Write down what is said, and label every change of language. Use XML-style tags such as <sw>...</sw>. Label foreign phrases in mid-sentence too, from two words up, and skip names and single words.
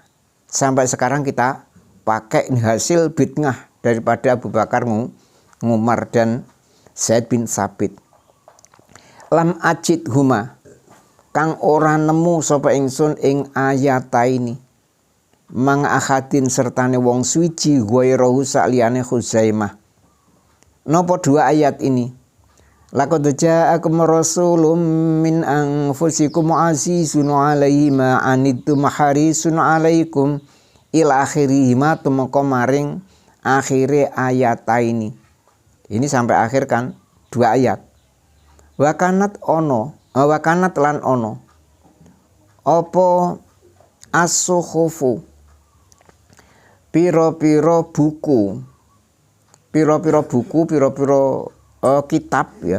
<id>Sampai sekarang kita pakai hasil bid'ah daripada Abu Bakar Umar dan Zaid bin Sabit.</id> <ar>لم أجد هما</ar> <jv>kang ora nemu sapa ingsun ing ayataini.</jv> <ar>من أحد</ar> <jv>sertane wong suci ghairuhu saliyane Khuzaimah.</jv> <id>Napa 2 ayat ini?</id> <ar>لقد جاءكم رسول من أنفسكم عزيز عليه ما عنتم حريص عليكم إلى آخره ma</ar> <jv>tumeka maring akhire</jv> <id>ayat ini. Ini sampai akhir kan 2 ayat.</id> <ar>وكانت</ar> <jv>lan ono apa as-suhufu pira-pira buku, kitab ya.</jv>